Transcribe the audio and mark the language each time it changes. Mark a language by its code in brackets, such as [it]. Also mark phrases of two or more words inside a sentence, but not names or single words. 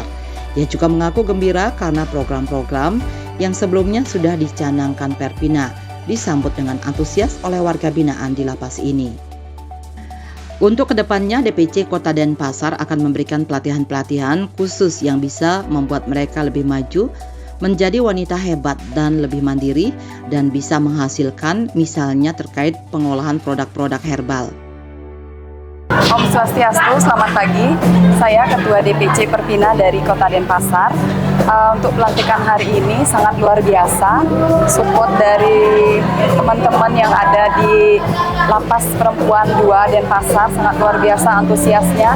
[id] Ia juga mengaku gembira karena program-program yang sebelumnya sudah dicanangkan Perpina disambut dengan antusias oleh warga binaan di lapas ini. Untuk kedepannya, DPC Kota Denpasar akan memberikan pelatihan-pelatihan khusus yang bisa membuat mereka lebih maju, menjadi wanita hebat dan lebih mandiri, dan bisa menghasilkan misalnya terkait pengolahan produk-produk herbal. [ban] Om Swastiastu, [id] selamat pagi. Saya Ketua DPC Perpina dari Kota Denpasar. Untuk pelantikan hari ini sangat luar biasa. Support dari teman-teman yang ada di Lapas Perempuan 2 Denpasar sangat luar biasa antusiasnya.